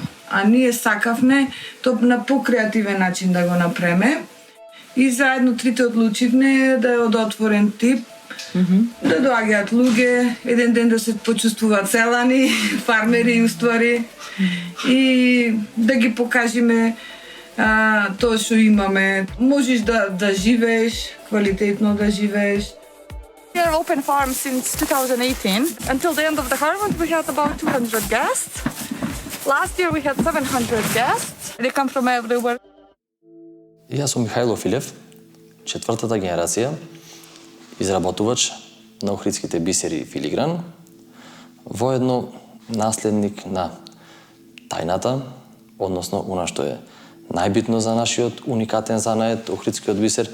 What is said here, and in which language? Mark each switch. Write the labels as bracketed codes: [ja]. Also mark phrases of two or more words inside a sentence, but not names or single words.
[mk] А ние сакавме тоа на покреативен начин да го напреме и заедно трите одлучивме да е од отворен тип, да доаѓаат луѓе, еден ден да се почувствуваат селани, фармери уствари и да ги покажеме тоа што имаме. Можеш да живееш, квалитетно да живееш. [en] We are open farm since 2018. Until the end of the harvest, we had about 200 guests. Last year we had 700 guests. They come from everywhere. [mk] Јас сум Михајло Филев, четвртата генерација, изработувач на охридските бисери филигран, воедно наследник на тајната, односно она што е најбитно за нашиот уникатен занает, охридскиот бисер.